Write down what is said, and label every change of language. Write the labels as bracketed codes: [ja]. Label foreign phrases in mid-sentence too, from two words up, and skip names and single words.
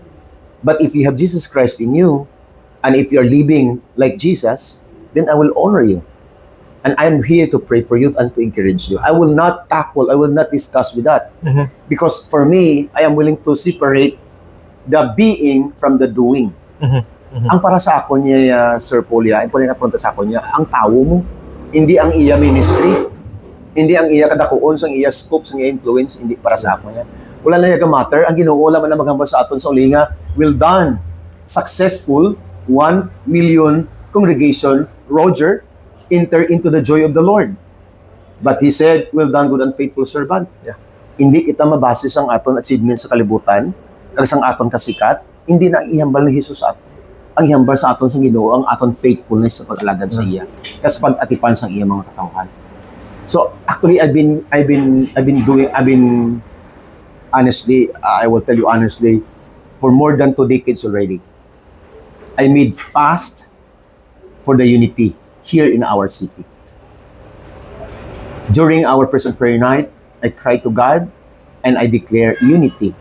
[en] But if you have Jesus Christ in you, and if you are living like Jesus, then I will honor you. And I am here to pray for you and to encourage you. I will not discuss with that. Because for me, I am willing to separate the being from the doing. [hil] Ang para sa ako niya, Sir Polia, ang pinapunta sa ako niya, ang tao mo, hindi ang iya ministry, hindi ang iya kadakuon, ang iya scope, ang iya influence, hindi para sa ako niya. Wala na yung matter, ang Ginoo laman na maghambal sa aton sa ulinga, [en] well done, successful, 1 million congregation, Roger, enter into the joy of the Lord. But he said, well done, good and faithful servant. Yeah. [hil] Hindi kita mabase sa aton achievement sa kalibutan, kag sang aton kasikat, hindi na ihambal ni Jesus sa aton. Ang ihambal sa aton sa Ginoo ang aton faithfulness sa pag-alagad sa iya, kas pag-atipan sa iya mga katawhan. [en] So actually I've been honestly, I will tell you honestly, for more than 2 decades already, I made fast for the unity here in our city. During our present prayer night, I cry to God and I declare unity.